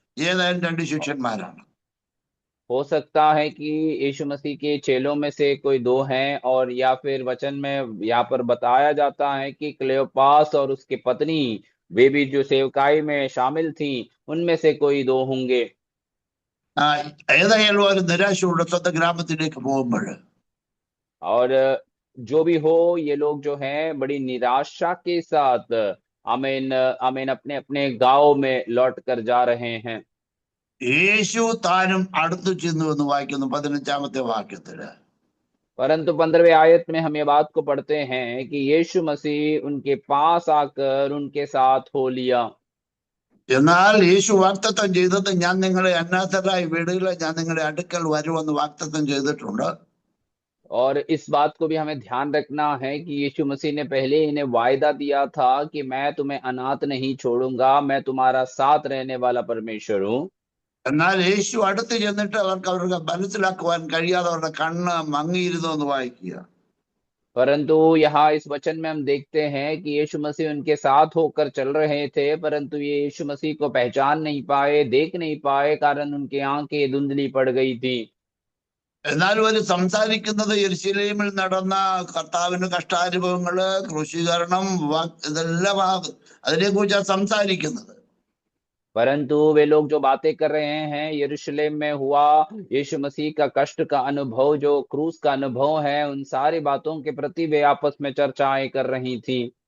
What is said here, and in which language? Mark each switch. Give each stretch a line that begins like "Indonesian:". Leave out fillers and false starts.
Malayalam: ഏതായാലും രണ്ട് ശിഷ്യന്മാരാണ്.
Hindi: हो सकता है कि यीशु मसीह के चेलों में से कोई दो हैं, और या फिर वचन में यहाँ पर बताया जाता है कि क्लेoपास और उसकी पत्नी वे भी जो सेवकाई में शामिल थी उनमें से कोई दो होंगे।
Malayalam: ഏതായാലും ഒരു നിരാശയുള്ള സ്വന്തം ഗ്രാമത്തിലേക്ക് പോകുമ്പോൾ
Hindi: और जो भी हो ये लोग जो हैं बड़ी निराशा के साथ आमीन आमीन अपने अपने गांव में लौट कर जा रहे हैं।
Malayalam: യേശു താനും അടുത്തു ചെന്നു എന്ന് വായിക്കുന്നു 15-ാമത്തെ വാക്യത്തില്.
Hindi: परंतु 15वें आयत में हम ये बात को पढ़ते हैं कि यीशु मसीह उनके पास आकर उनके साथ हो लिया।
Malayalam: എന്നാൽ യേശു വാഗ്ദത്തം ചെയ്തത്, ഞാൻ നിങ്ങളെ അനാഥരായി വിടുകയില്ല, ഞാൻ നിങ്ങളുടെ അടുക്കൽ വരുമെന്ന് വാഗ്ദത്തം ചെയ്തിട്ടുണ്ട്.
Hindi: और इस बात को भी हमें ध्यान रखना है कि यीशु मसीह ने पहले इन्हें वायदा दिया था कि मैं तुम्हें अनाथ नहीं छोड़ूंगा, मैं तुम्हारा साथ रहने वाला परमेश्वर हूँ।
Malayalam: എന്നാൽ യേശു അടുത്ത് ചെന്നിട്ട് അവർക്ക് മനസ്സിലാക്കുവാൻ കഴിയാതെ അവരുടെ കണ്ണ് മങ്ങിയിരുന്നു എന്ന് വായിക്കുക.
Hindi: परंतु यहाँ इस वचन में हम देखते हैं कि यीशु मसीह उनके साथ होकर चल रहे थे, परंतु ये यीशु मसीह को पहचान नहीं पाए, देख नहीं पाए, कारण उनकी आंखें धुंधली पड़ गई थी।
Malayalam: എന്നാലും അവർ സംസാരിക്കുന്നത് യെരുശലേമിൽ നടന്ന കർത്താവിന്റെ കഷ്ടാനുഭവങ്ങള്, ക്രൂശീകരണം, ഇതെല്ലാം അതിനെ കുറിച്ചാണ് സംസാരിക്കുന്നത്.
Hindi: परंतु वे लोग जो बातें कर रहे हैं यरूशलेम में हुआ यीशु मसीह का कष्ट का अनुभव, जो क्रूस का अनुभव है, उन सारी बातों के प्रति वे आपस में चर्चाएं कर रही थी।